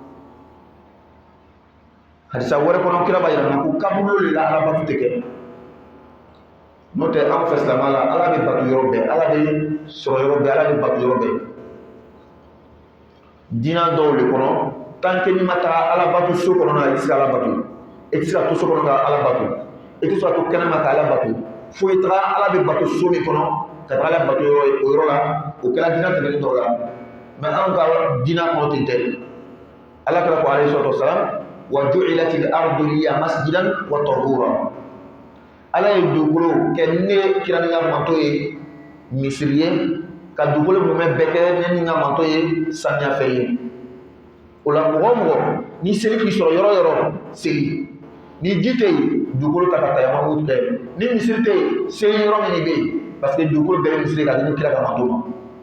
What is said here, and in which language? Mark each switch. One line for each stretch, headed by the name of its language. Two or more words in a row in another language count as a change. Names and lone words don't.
Bambara: hadisa wɛrɛ kɔnɔ kira b'a yira na ko kaburu le la ala bato tɛ kɛ n'o tɛ anw fɛ silamɛ la ala bɛ bato yɔrɔ bɛɛ ala bɛ sɔrɔ yɔrɔ bɛɛ ala bɛ bato yɔrɔ bɛɛ diina dɔw le kɔnɔ
French: tant que
Bambara: n'i ma taga ala bato so kɔnɔ i tɛ se ka ala bato i tɛ se ka to so kɔnɔ ka ala bato i tɛ se ka to kɛnɛma ka ala bato fo i taga ala bɛ bato so min kɔnɔ ka taga ala bato o yɔrɔ la o kɛra diina tɛmɛnen dɔw la mɛ anw ka diina kɔnɔ ten tɛ ala kɛra ko
Arabic: عليه الصلاة والسلام وجعلت الأرض لي مسجدا وطهورا
Bambara: ala ye dugukolo kɛ ne kira ni ka manto ye misiri ye ka dugukolo mumɛ bɛɛ kɛ ne ni ka manto ye saniyafɛn ye o la mɔgɔ o mɔgɔ ni seli k'i sɔrɔ yɔrɔ yɔrɔ seli ni ji tɛ yen dugukolo ta ka tayamamu kɛ ni misiri tɛ yen seli yɔrɔ min bɛ yen
French: parce que
Bambara: dugukolo bɛɛ ye misiri ka di ni kira ka manto ma